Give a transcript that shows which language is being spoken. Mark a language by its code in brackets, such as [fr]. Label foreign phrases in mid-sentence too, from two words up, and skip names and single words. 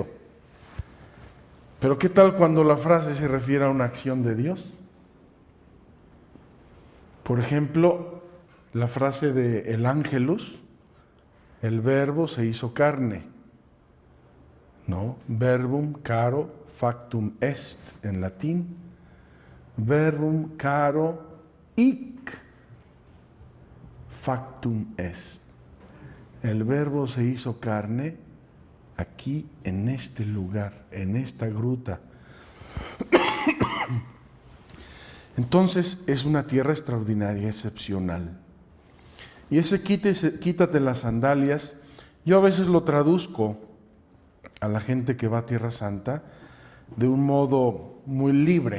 [es] Pero ¿qué tal cuando la frase se refiere a una acción de Dios? Por ejemplo, la frase de el ángelus, el verbo se hizo carne, ¿no? [la] Verbum caro factum est [es] en latín, [la] verbum caro hic factum est. [es] El verbo se hizo carne aquí en este lugar, en esta gruta. Entonces es una tierra extraordinaria, excepcional. Y ese quítate las sandalias, yo a veces lo traduzco a la gente que va a Tierra Santa de un modo muy libre.